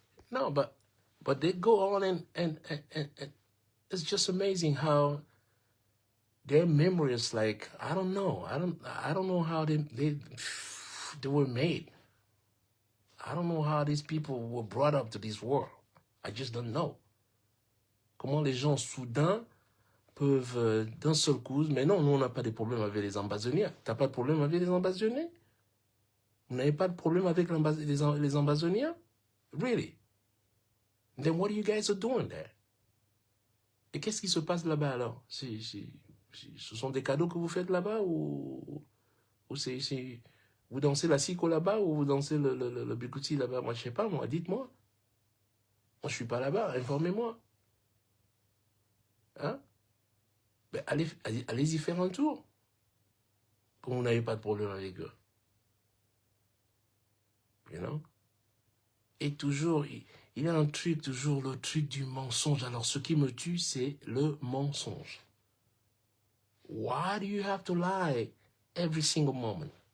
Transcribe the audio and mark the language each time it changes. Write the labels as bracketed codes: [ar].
[en] No, but they go on and it's just amazing how their memory is like, I don't know how they were made. I don't know how these people were brought up to this world. I just don't know. [fr] Comment les gens soudain peuvent d'un seul coup, mais non, nous on n'a pas de problème avec les ambazoniens. T'as pas de problème avec les ambazoniens? Vous n'avez pas de problème avec les ambazoniens? [en] Really? Then what are you guys doing there? [fr] Et qu'est-ce qui se passe là-bas alors? Ce sont des cadeaux que vous faites là-bas ou vous dansez la siko là-bas ou vous dansez le bikuti là-bas? Moi, je sais pas, moi, dites-moi. Moi, je suis pas là-bas, informez-moi. Hein? Ben, allez-y faire un tour. Comme vous n'avez pas de problème avec eux. You know? Et toujours, il y a un truc, toujours le truc du mensonge. Alors, ce qui me tue, c'est le mensonge. [en] Why do you have to lie every single moment?